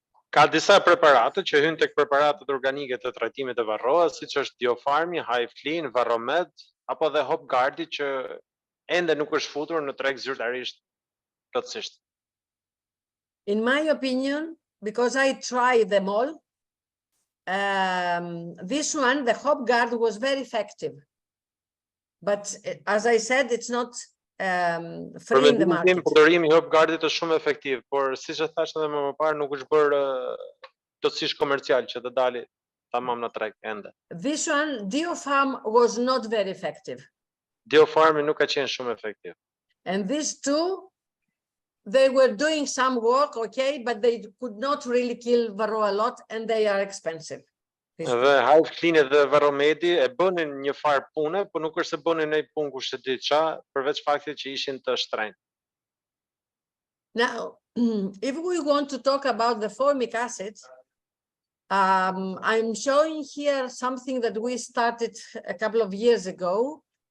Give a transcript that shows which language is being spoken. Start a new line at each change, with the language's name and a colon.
Albanian: Ka disa preparate që hyn tek preparatet organike të trajtimit të varroas, siç është Diofarmi, Hive Clean, Varromed, apo dhe HopGuardi që ende nuk është futur në treg zyrtarisht plotësisht.
English: In my opinion, because I tried them all, this one, the HopGuard, was very effective. But as I said, it's not free in the market.
Albanian: Përdorimi i HopGuardit është shumë efektiv, por siç e thash edhe më parë, nuk është bërë plotësisht komercial që të dalë tamam në treg ende.
English: This one, Diofarm, was not very effective.
Albanian: Diofarmi nuk ka qenë shumë efektiv.
English: And these two, they were doing some work, okay, but they could not really kill varroa a lot, and they are expensive.
Albanian: Dhe Hive Clean dhe Varromedi e bënin një farë pune, por nuk është se bënin një punë kushtëdit qa, përveç faktit që ishin të shtrenjtë.
English: Now, if we want to talk about the formic acid, I'm showing here something that we started a couple of years ago.